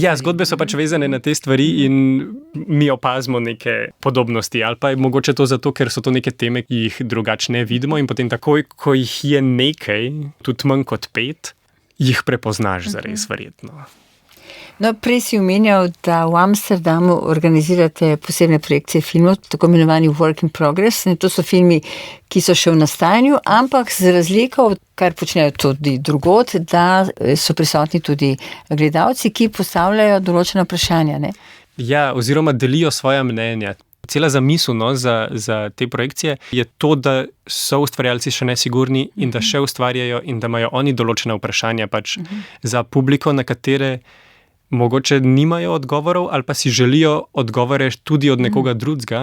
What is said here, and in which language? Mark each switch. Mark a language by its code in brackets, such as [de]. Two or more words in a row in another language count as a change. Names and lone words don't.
[sl] Ja, zgodbe so pač vezane na te stvari in mi opazimo neke podobnosti, ali pa je mogoče to zato, ker so to neke teme, ki jih drugače ne vidimo in potem takoj, ko jih je nekaj, tudi manj kot 5, jih prepoznaš zares verjetno. No, prej si omenjal, da v Amsterdamu organizirate posebne projekcije filmov, tako imenovani Work in Progress. To so filmi, ki so še v nastajanju, ampak z razliko, kar počnejo tudi drugod, da so prisotni tudi gledalci, ki postavljajo določena vprašanja, ne? Ja, oziroma delijo svoja mnenja. Cela zamisel za te projekcije je to, da so ustvarjalci še nesigurni in da še ustvarjajo in da imajo oni določena vprašanja pač za publiko, na katere mogoče nimajo odgovorov ali pa si želijo odgovore tudi od nekoga drugega.